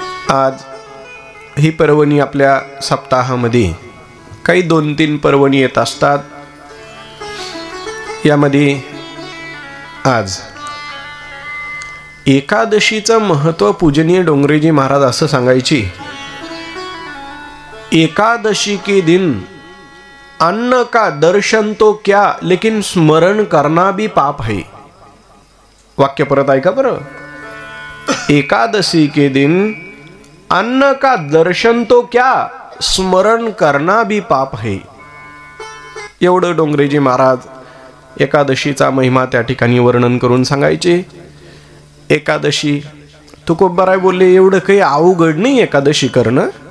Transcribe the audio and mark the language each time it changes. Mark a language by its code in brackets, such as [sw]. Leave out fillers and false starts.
[mr] आज ही पर्वणी आपल्या सप्ताहामध्ये काही 2-3 पर्वणी येत असतात। यामध्ये आज एकादशीचं महत्त्व पूजनीय डोंगरेजी महाराज असं सांगायची, [hi] एकादशी के दिन अन्न का दर्शन तो क्या लेकिन स्मरण करना भी पाप है. [mr] वाक्य परत ऐका बरं. [hi] एकादशी के दिन अन्न का दर्शन तो क्या स्मरण करना भी पाप है. [mr] एवढं डोंगरेजी महाराज एकादशीचा महिमा त्या ठिकाणी वर्णन करून सांगायचे. एकादशी तुकोबाराय बोलले एवढं काही अवघड नाही एकादशी करणं.